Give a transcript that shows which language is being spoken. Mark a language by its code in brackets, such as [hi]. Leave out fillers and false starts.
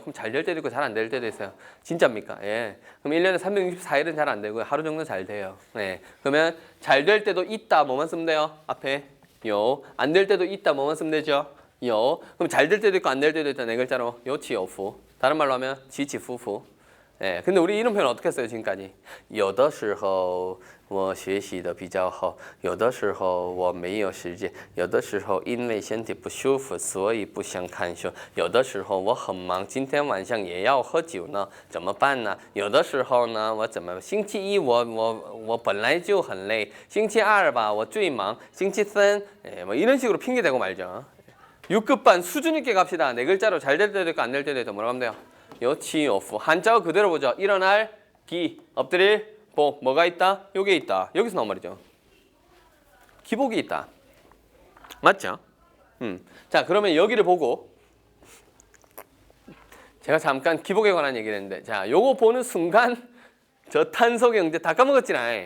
[ko] 그럼 잘 될 때도 있고 잘 안 될 때도 있어요. 진짜입니까? 예. 그럼 1년에 364일은 잘 안 되고요. 하루 정도 잘 돼요. 네. 그러면 잘 될 때도 있다. 뭐만 쓰면 돼요? 앞에 요. 안 될 때도 있다. 뭐만 쓰면 되죠? 요. 그럼 잘 될 때도 있고 안 될 때도 있다. 네 글자로 요치요후. 다른 말로 하면 지치후후. 예. 근데 우리 이런 표현 어떻게 했어요 지금까지? [zh] 有的时候我学习的比较好，有的时候我没有时间，有的时候因为身体不舒服，所以不想看书，有的时候我很忙，今天晚上也要喝酒呢，怎么办呢？有的时候呢，我怎么星期一我本来就很累，星期二吧我最忙，星期三 [ko] 뭐 이런 식으로 핑계 대고 말죠. 6급반 수준 있게 갑시다. 네 글자로 잘 될 때도 있고 안 될 때도 있고 뭐라고 하면 돼요? 요치요후. 한자어 그대로 보죠. 일어날 기, 엎드릴 복. 뭐가 있다? 요게 있다. 여기서 나온 말이죠. 기복이 있다. 맞죠? 자, 그러면 여기를 보고 제가 잠깐 기복에 관한 얘기를 했는데 자, 요거 보는 순간 저탄소 경제 다 까먹었지라.